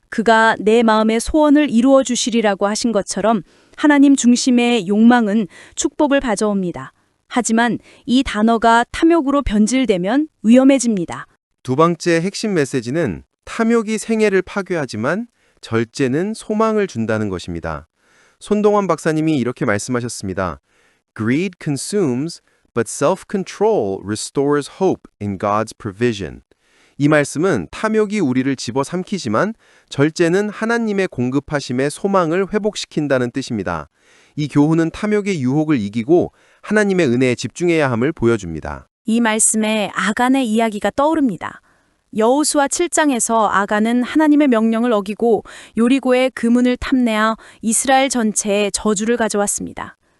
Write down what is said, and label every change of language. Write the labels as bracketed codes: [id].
[ko] 그가 내 마음의 소원을 이루어 주시리라고 하신 것처럼 하나님 중심의 욕망은 축복을 가져옵니다. 하지만 이 단어가 탐욕으로 변질되면 위험해집니다. 두 번째 핵심 메시지는 탐욕이 생애를 파괴하지만 절제는 소망을 준다는 것입니다. 손동원 박사님이 이렇게 말씀하셨습니다. [en] Greed consumes, but self-control restores hope in God's provision. [ko] 이 말씀은 탐욕이 우리를 집어삼키지만 절제는 하나님의 공급하심의 소망을 회복시킨다는 뜻입니다. 이 교훈은 탐욕의 유혹을 이기고 하나님의 은혜에 집중해야 함을 보여줍니다. 이 말씀에 아간의 이야기가 떠오릅니다. 여호수아 7장에서 아간은 하나님의 명령을 어기고 요리고의 금은을 탐내어 이스라엘 전체에 저주를 가져왔습니다.